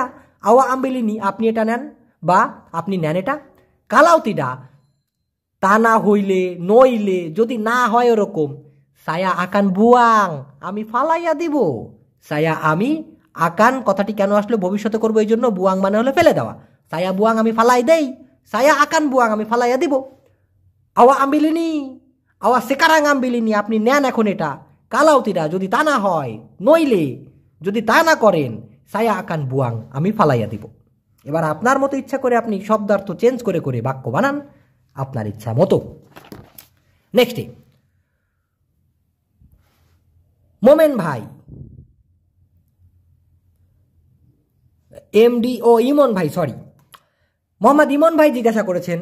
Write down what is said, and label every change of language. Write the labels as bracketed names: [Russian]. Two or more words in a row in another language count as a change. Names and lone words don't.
[Malay] awak ambil ini [Bangla] আপনি এটা নেন, বা আপনি নেন এটা। [Malay] kalau tidak [Bangla] তা না হইলে, নইলে, যদি না হয় ওরকম, [Malay] saya akan buang [Bangla] আমি ফালাইয়া দিব। সায়া আমি আকান কথাটি কেন আসলো? ভবিষ্যতে করবো এই জন্য। বুয়াং মানে হলো ফেলে দেওয়া। [Malay] saya buang [Bangla] আমি ফালাই দেই, [Malay] saya akan buang [Bangla] আমি ফালাইয়া দিব। [Malay] আওয়া ambil ini, আওয়া sekarang ambil ini, [Bangla] আপনি নেন এখন এটা। [Malay] kalau tidak, [Bangla] যদি তা না হয়, নইলে যদি তা না করেন, [Malay] saya akan buang [Bangla] আমি ফালাইয়া দিব। এবার আপনার মতো ইচ্ছা করে আপনি শব্দার্থ চেঞ্জ করে করে বাক্য বানান আপনার ইচ্ছা মতো। নেক্সটে মোমেন ভাই, এমডি ও ইমন ভাই, সরি, মোহাম্মদ ইমন ভাই জিজ্ঞাসা করেছেন,